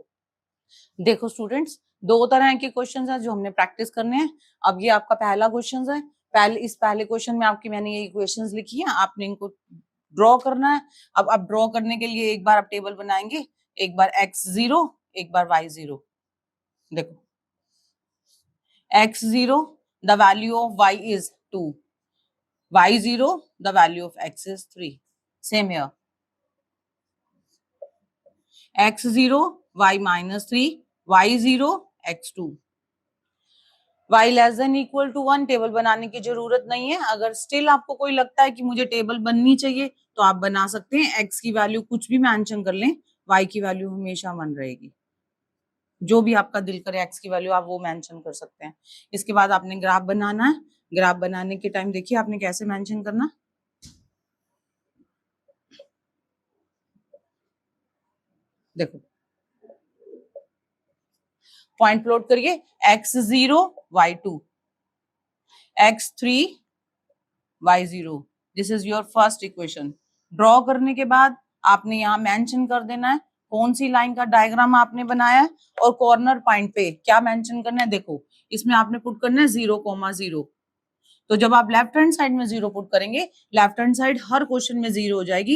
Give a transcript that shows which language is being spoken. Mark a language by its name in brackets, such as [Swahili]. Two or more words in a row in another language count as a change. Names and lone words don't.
[Hindi] देखो स्टूडेंट्स, दो तरह के क्वेश्चंस हैं जो हमने प्रैक्टिस करने हैं। अब ये आपका पहला क्वेश्चन है। इस पहले क्वेश्चन में आपकी मैंने ये इक्वेशंस लिखी है, आपने इनको ड्रॉ करना है। अब ड्रॉ करने के लिए एक बार आप टेबल बनाएंगे, एक बार x0, एक बार y0। [English] देखो x0 the value of y is 2, y0 the value of x is 3. Same here, x0 y minus 3, y0 x2, y less than equal to 1। [Hindi] टेबल बनाने की जरूरत नहीं है। अगर स्टिल आपको कोई लगता है कि मुझे टेबल बननी चाहिए तो आप बना सकते हैं। x की वैल्यू कुछ भी मेंशन कर लें, y की वैल्यू हमेशा 1 रहेगी। जो भी आपका दिल करे x की वैल्यू आप वो मेंशन कर सकते हैं। इसके बाद आपने ग्राफ बनाना है। ग्राफ बनाने के टाइम देखिए आपने कैसे मेंशन करना। देखो [English] point plot [Hindi] करिए, x0 y2, x3 y0। [English] this is your first equation. [Hindi] ड्रॉ करने के बाद आपने यहाँ मेंशन कर देना है कौन सी लाइन का डायग्राम आपने बनाया है और [English] corner point [Hindi] पे क्या मेंशन करना है। देखो इसमें आपने पुट करना है 0,0। तो जब आप [English] left hand side [Hindi] में 0 पुट करेंगे, [English] left hand side [Hindi] हर क्वेश्चन में 0 हो जाएगी।